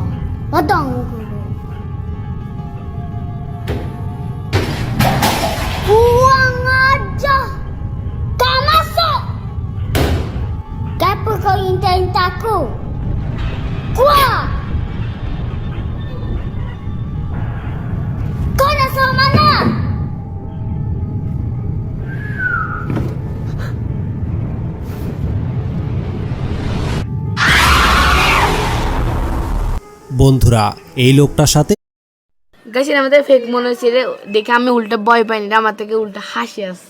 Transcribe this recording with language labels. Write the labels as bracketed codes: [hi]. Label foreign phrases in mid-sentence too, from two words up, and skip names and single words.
[ms] Padang muka kau. Kurang ajar. Kau masuk. Kenapa kau intai-intai aku? Keluar. Kau nak suruh mana? [bn] বন্ধুরা, এই লোকটার সাথে গাইস, এটা আমাদের ফেক মনে হচ্ছে। এটা দেখে আমি উল্টা ভয় পাইনি, এটা আমার থেকে উল্টা হাসি আসছে।